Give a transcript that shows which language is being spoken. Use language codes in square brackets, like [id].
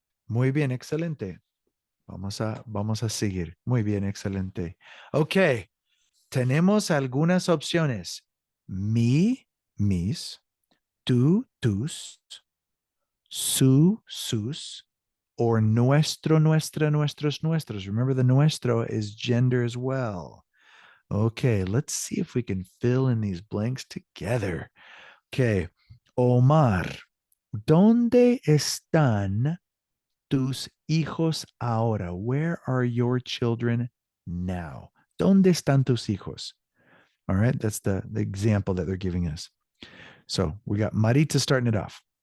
[es] Muy bien, excelente. Vamos a seguir. Muy bien, excelente. Ok, tenemos algunas opciones. Mi, mis, tú, tus, su, sus, or nuestro, nuestra, nuestros, nuestros. [en] Remember, the nuestro is gender as well. Okay, let's see if we can fill in these blanks together. [es] Okay, Omar, ¿dónde están tus hijos ahora? [en] Where are your children now? [es] ¿Dónde están tus hijos? [en] All right, that's the example that they're giving us. So we got Marita starting it off.